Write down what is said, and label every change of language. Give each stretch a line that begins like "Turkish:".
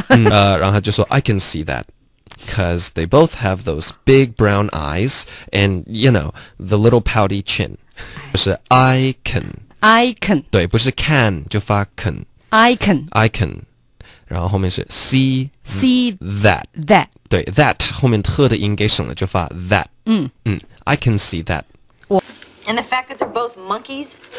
Chinese: 然后他就说
English: I can see that。Because they both have those big brown eyes and, you know, the little pouty chin.
Chinese: 就是
English: I can.
Chinese: 对，不是 can 就发 can.
English: I can.
Chinese: 然后后面是 see that. 对 that 后面特的音给省了就发 that.
English: I can see that. And the fact that they're both monkeys.